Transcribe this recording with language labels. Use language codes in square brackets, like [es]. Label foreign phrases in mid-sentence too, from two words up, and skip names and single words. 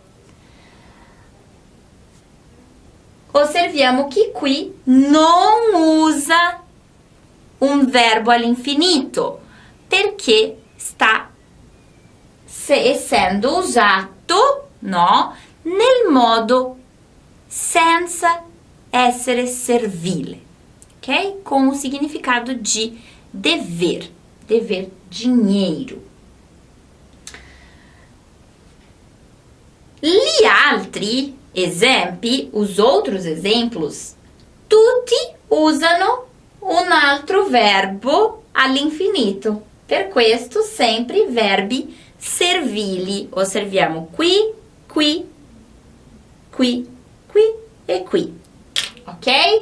[it] Osserviamo che qui non usa un verbo all'infinito perché sta essendo usato, no, nel modo senza essere servile, ok? [pt] Com o significado de dever, dever dinheiro. [it] Gli altri esempi, [pt] os outros exemplos, [it] tutti usano un altro verbo all'infinito. Per questo sempre verbi servili. Osserviamo qui, qui, qui, qui e qui. Ok?